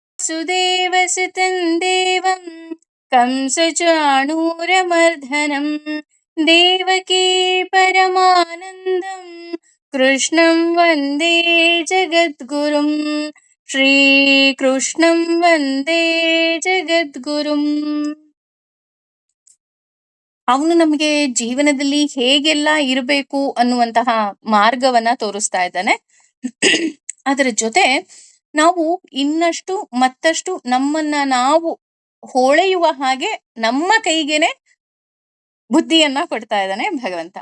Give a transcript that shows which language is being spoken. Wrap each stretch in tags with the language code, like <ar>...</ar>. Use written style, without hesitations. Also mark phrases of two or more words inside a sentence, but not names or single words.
<sa>ವಾಸುದೇವಸುತಂ ದೇವಂ ಕಂಸಚಾಣೂರಮರ್ಧನಂ ದೇವಕೀ ಪರಮಾನಂದಂ ಕೃಷ್ಣಂ ವಂದೇ ಜಗದ್ಗುರುಂ ಶ್ರೀಕೃಷ್ಣಂ ವಂದೇ ಜಗದ್ಗುರುಂ.</sa> <kn>ಅವನು ನಮಗೆ ಜೀವನದಲ್ಲಿ ಹೇಗೆಲ್ಲ ಇರಬೇಕು ಅನ್ನುವಂತಹ ಮಾರ್ಗವನ್ನ ತೋರಿಸ್ತಾ ಇದ್ದಾನೆ. ಅದರ ಜೊತೆ ನಾವು ಇನ್ನಷ್ಟು ಮತ್ತಷ್ಟು ನಮ್ಮನ್ನ ನಾವು ಹೊಳೆಯುವ ಹಾಗೆ ನಮ್ಮ ಕೈಗೇನೆ ಬುದ್ಧಿಯನ್ನ ಕೊಡ್ತಾ ಇದ್ದಾನೆ ಭಗವಂತ.</kn>